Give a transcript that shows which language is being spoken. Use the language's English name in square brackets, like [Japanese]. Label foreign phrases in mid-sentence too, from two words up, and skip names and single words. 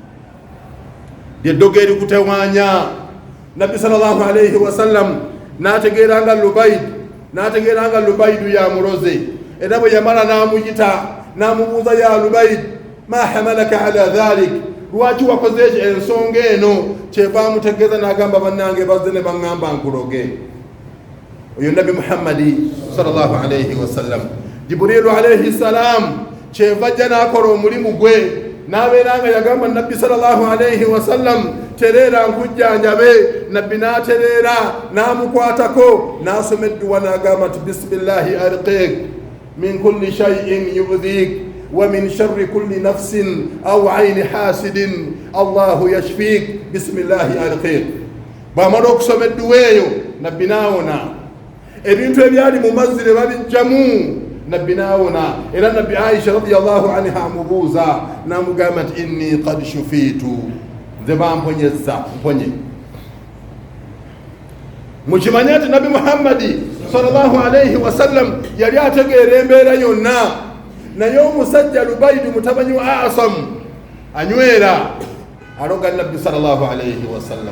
[Ganda] Lyeddogo erikutewaanya. Nabbi [Arabic] صلى الله عليه وسلم [Ganda] n'ategeera nga Lubaidu yamuloze, era bwe yamala n'amuyita n'amubuuza, [Arabic] يا لبيد ما حملك على ذلك, [Ganda] lwaki wakoze ensonga eno? Kyeva amutegeeza n'agamba, bannange bazze ne baŋŋamba nkuloge. Oyo Nabbi Muhammadi [Arabic] صلى الله عليه وسلم. جبريل عليه السلام [Ganda] kyeva ajja n'akola omulimu gwe, n'abeera nga yagamba Nabbi [Arabic] صلى الله عليه وسلم, [Ganda] tereera nkujjanjabe. Nabbi n'atereera n'amukwatako, n'asoma edduwa n'agamba nti [Arabic] بسم الله أرقيك من كل شيء يؤذيك ومن شر كل نفس أو عين حاسد الله يشفيك بسم الله أرقيك. [Ganda] Bw'amala okusoma edduwa eyo, Nabbi n'awona. Ebintu ebyali mu mazzi ne babijjamu, Nabbi n'awona. Era Nabbi Aisha [Arabic] رضي الله عنها [Ganda] amubuuza n'amugamba nti [Arabic] إني قد شفيت, [Ganda] nze bamponyezza, mponye. Mukimanye nti Nabbi Muhammadi [Arabic] صلى الله عليه وسلم [Ganda] yali ategeera embeera yonna, naye omusajja Lubaidu mutabanyi wa Asam anywera aloga Nabbi [Arabic] صلى الله عليه وسلم.